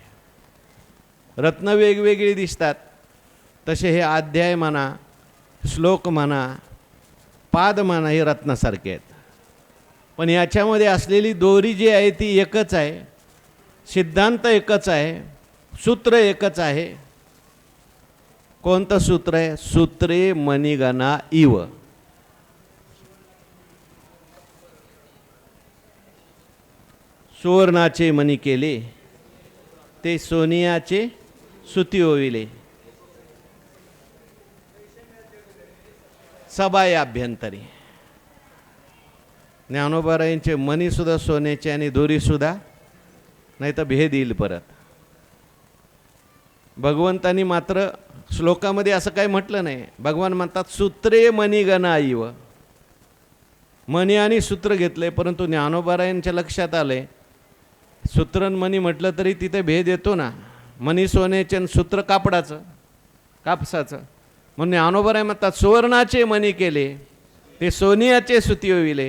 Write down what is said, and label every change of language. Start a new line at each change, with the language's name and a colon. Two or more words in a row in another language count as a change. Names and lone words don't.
Marathi: रत्न वेगवेगळी दिसतात, तसे हे अध्याय म्हणा, श्लोक म्हणा, पाद म्हणा, हे रत्नासारखे आहेत. पण याच्यामध्ये असलेली दोरी जी आहे ती एकच आहे. सिद्धांत एकच आहे, सूत्र एकच आहे. कोणतं सूत्र आहे?
Sanskrit: सूत्रे मणिगणा इव.
Marathi: सुवर्णाचे मणी केले, ते सोनियाचे सुती ओविले. सबाय अभ्यंतरी. ज्ञानोबारायांचे मणीसुद्धा सोन्याचे आणि दोरीसुद्धा, नाही तर भेद येईल परत. भगवंतांनी मात्र श्लोकामध्ये असं काही म्हटलं नाही. भगवान म्हणतात
Sanskrit: सूत्रे मणिगणा इव.
Marathi: मणी आणि सूत्र घेतले, परंतु ज्ञानोबारायांच्या लक्षात आले सूत्र मणी म्हटलं तरी तिथे भेद येतो ना. मणी सोन्याचे आणि सूत्र कापडाचं, कापसाचं. म्हणून ज्ञानोबाराय म्हणतात सुवर्णाचे मणी केले, ते सोनियाचे सुती ओविले.